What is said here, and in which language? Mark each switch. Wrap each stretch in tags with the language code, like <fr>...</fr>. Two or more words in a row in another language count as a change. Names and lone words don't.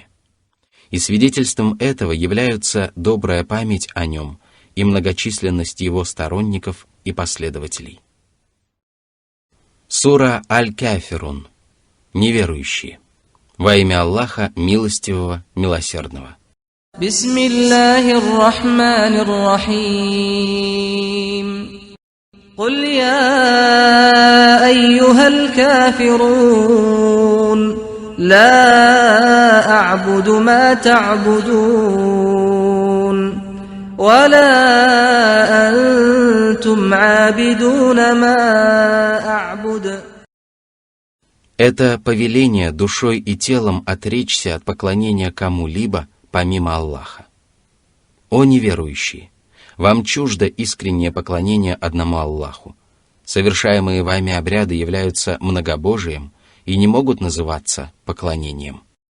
<ru>И свидетельством этого являются добрая память о нем и многочисленность его сторонников и последователей. Сура Аль-Кафирун. Неверующие. Во имя Аллаха, милостивого, милосердного.</ru> <ar>بسم الله الرحمن الرحيم. قل يا أيها الكافرون لا أعبد ما تعبدون ولا أنتم عابدون ما أعبد.</ar> <ru>Это повеление душой и телом отречься от поклонения кому-либо, помимо Аллаха. О неверующие! Вам чуждо искреннее поклонение одному Аллаху. Совершаемые вами обряды являются многобожием и не могут называться поклонением.</ru>